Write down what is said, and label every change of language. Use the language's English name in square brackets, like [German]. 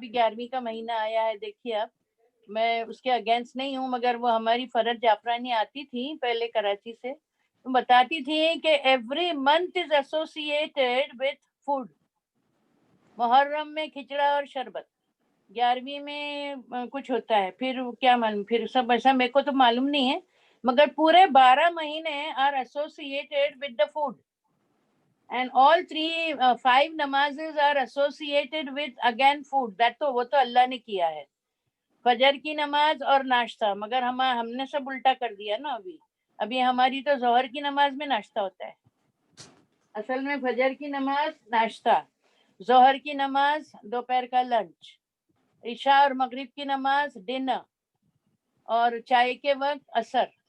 [Urdu] ابھی 11ویں کا مہینہ آیا ہے, دیکھیے اب میں اس کے اگینسٹ نہیں ہوں, مگر وہ ہماری فرد جعفرانی آتی تھی پہلے کراچی سے, بتاتی تھی کہ [English] Every month is associated with food. [Urdu] محرم میں کھچڑا اور شربت, 11ویں میں کچھ ہوتا ہے, پھر کیا معلوم, پھر سب ایسا میرے کو تو معلوم نہیں ہے, مگر پورے 12 مہینے [English] Are associated with the food. And all 5 namazes are associated with again food. [Urdu] وہ تو اللہ نے کیا ہے, فجر کی نماز اور ناشتہ, مگر ہم نے سب الٹا کر دیا نا. ابھی ہماری تو ظہر کی نماز میں ناشتہ ہوتا ہے, اصل میں فجر کی نماز ناشتہ, ظہر کی نماز دوپہر کا لنچ, عشاء اور مغرب کی نماز ڈنر, اور چائے کے وقت عصر.